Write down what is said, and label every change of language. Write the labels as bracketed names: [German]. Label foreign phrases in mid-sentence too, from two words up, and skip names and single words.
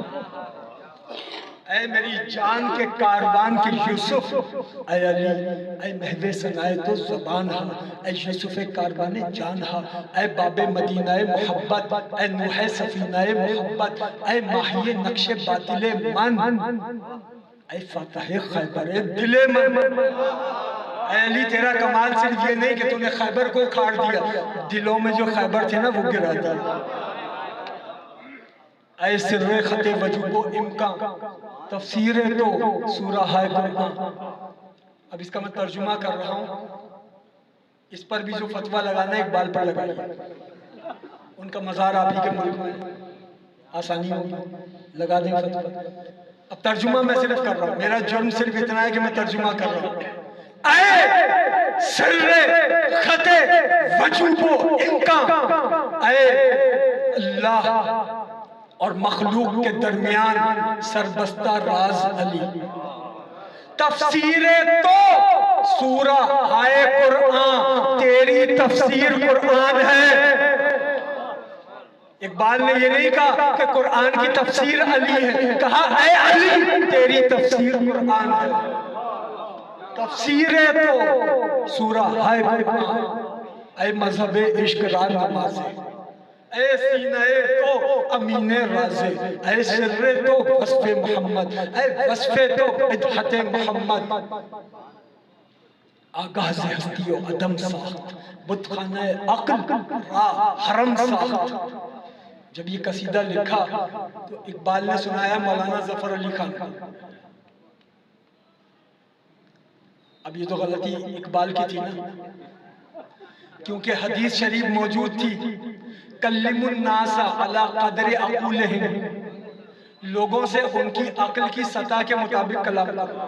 [Urdu] اے میری جان کے کاروان کے یوسف، [Persian] اے علی اے محو سنائے تو زبان ہا، اے یوسف کاروان جان ہا، اے باب مدینہ محبت، اے نوح سفینہ محبت، اے ماہی نقش باطل من، اے فاتح خیبر دل من۔ [Urdu] اے علی تیرا کمال صرف یہ نہیں کہ تو نے خیبر کو کھاڑ دیا، دلوں میں جو خیبر تھے نا وہ گرا دیا۔ [Persian] اے سر خط وجود و امکان، تفسیر تو سورہ ہے قرآن۔ [Urdu] اب اس کا میں ترجمہ کر رہا ہوں، اس پر بھی جو فتویٰ لگانا ہے اقبال پر لگائیے، ان کا مزار آپ ہی کے ملک میں آسانی ہوگی، لگا دیں فتویٰ۔ اب ترجمہ میں صرف کر رہا ہوں، میرا جرم صرف اتنا ہے کہ میں ترجمہ کر رہا ہوں۔ [Persian] اے سر خط وجود و امکان، [Urdu] اے اللہ اور مخلوق کے درمیان سربستہ راز علی، [Persian] تفسیر تو سورہ ہے قرآن، [Urdu] تیری تفسیر قرآن ہے۔ اقبال نے یہ نہیں کہا کہ قرآن کی تفسیر علی ہے، کہا اے علی تیری تفسیر قرآن ہے۔ [Persian] تفسیر تو سورہ ہے قرآن، اے مذہب عشق را نمازے، اے سینہ تو امین رازے، اے سر تو وصف محمد، اے وصف تو ادحت محمد، آگاز ہستی و عدم ساخت، بتخانہ عقل را حرم ساخت۔ [Urdu] جب یہ قصیدہ لکھا تو اقبال نے سنایا مولانا ظفر علی خان کا۔ اب یہ تو غلطی اقبال کی تھی نا، کیونکہ حدیث شریف موجود تھی، [Arabic] کلم الناس علی قدر عقولہم، [Urdu] لوگوں سے ان کی عقل کی سطح کے مطابق کلام کرو۔